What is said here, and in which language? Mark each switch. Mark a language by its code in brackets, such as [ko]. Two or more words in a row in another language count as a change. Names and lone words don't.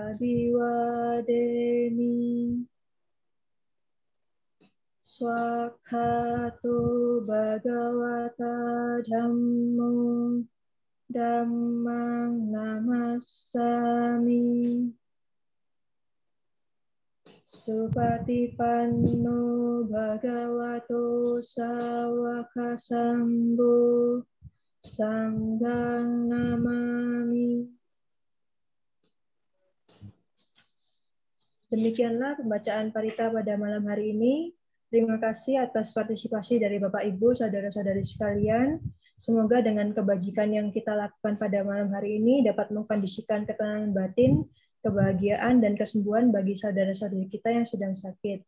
[pi] Abhiwademi Swakhato Bhagavata Dhammo Dhammang Namassami Supatipanno Bhagavato Sawaka Sambho Sanghang namami. [id] Demikianlah pembacaan parita pada malam hari ini. Terima kasih atas partisipasi dari Bapak Ibu, saudara-saudari sekalian. Semoga dengan kebajikan yang kita lakukan pada malam hari ini dapat mengkondisikan ketenangan batin, kebahagiaan, dan kesembuhan bagi saudara-saudari kita yang sedang sakit.